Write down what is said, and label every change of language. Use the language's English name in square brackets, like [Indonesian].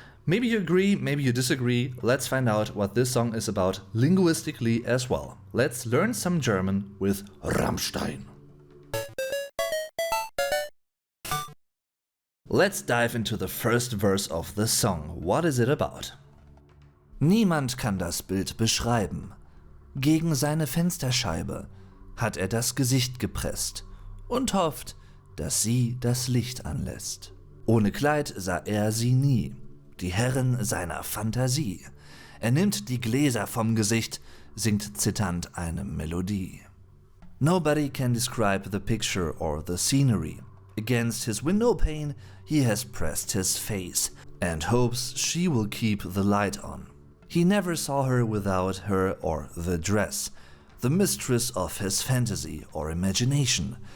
[English] Maybe you agree, maybe you disagree. Let's find out what this song is about linguistically as well. Let's learn some German with Rammstein. Let's dive into the first verse of the song. What is it about? [German] Niemand kann das Bild beschreiben. Gegen seine Fensterscheibe hat er das Gesicht gepresst und hofft, dass sie das Licht anlässt. Ohne Kleid sah er sie nie, die Herrin seiner Fantasie. Er nimmt die Gläser vom Gesicht, singt zitternd eine Melodie. [English] Nobody can describe the picture or the scenery. Against his window pane, he has pressed his face and hopes she will keep the light on. He never saw her without her or the dress, the mistress of his fantasy or imagination.